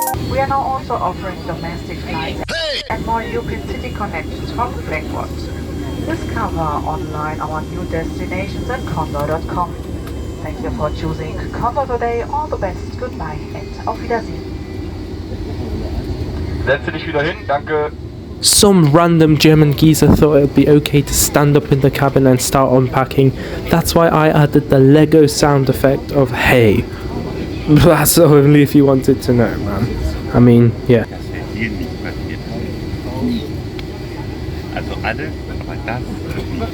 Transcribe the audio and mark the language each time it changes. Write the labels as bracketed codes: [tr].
[en] We are now also offering domestic flights and more European city connections from Frankfurt. Discover online our new destinations at condor.com. Thank you for choosing Condor today. All the best. Goodbye and [de] auf Wiedersehen. Setze dich wieder hin, danke. [en] Some random German geezer thought it would be okay to stand up in the cabin and start unpacking. That's why I added the Lego sound effect of hey. That's only if you wanted to know, man. I mean, yeah. [de] Das wäre hier nicht passiert. Also alles, aber das nicht.